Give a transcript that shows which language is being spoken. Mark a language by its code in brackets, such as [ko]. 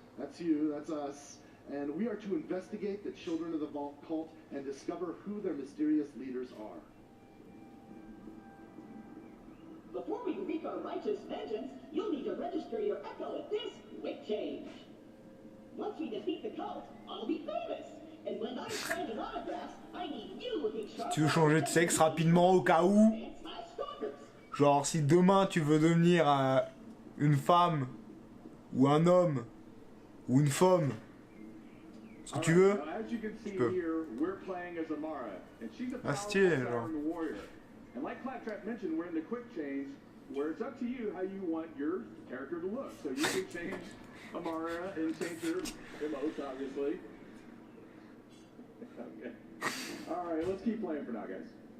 [en] That's you, that's us. And we are to investigate the Children of the Vault cult and discover who their mysterious leaders are. Before we wreak our righteous vengeance, you'll need to register your Echo at this quick change. Once we defeat the cult, I'll be famous. And when I'm signing autographs, I need you looking sharp. [fr] Tu veux changer de sexe rapidement au cas où? Genre, si demain tu veux devenir une femme, ou un homme, ou une femme, ce que tu veux, tu peux. Ah, stylé, genre. [en] And like Claptrap mentioned, we're in the quick change, where it's up to you how you want your character to look. So you can change Amara and change your emotes, obviously. Okay. All right, let's keep playing for now, guys.